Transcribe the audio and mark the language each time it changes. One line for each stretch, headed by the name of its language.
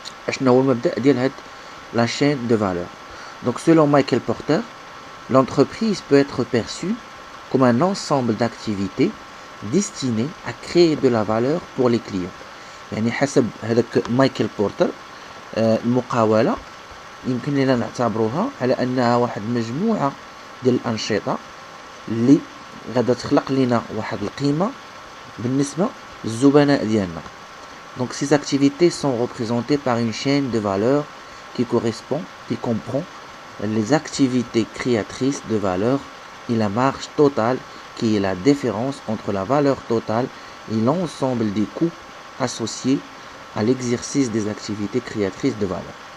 Arabic: شنو هو المبدأ ديال هاد
French: la chaîne de valeur. Donc selon Michael Porter, l'entreprise peut être perçue comme un ensemble d'activités destinées à créer de la valeur pour les clients.
Arabic: يعني حسب هذاك مايكل بورتر المقاولة يمكن لنا نعتبروها على أنها واحد مجموعة ديال الأنشطة اللي غادا تخلق لنا واحد القيمة بالنسبة للزبناء ديالنا.
French: Donc ces activités sont représentées par une chaîne de valeur qui comprend les activités créatrices de valeur et la marge totale qui est la différence entre la valeur totale et l'ensemble des coûts associés à l'exercice des activités créatrices de valeur.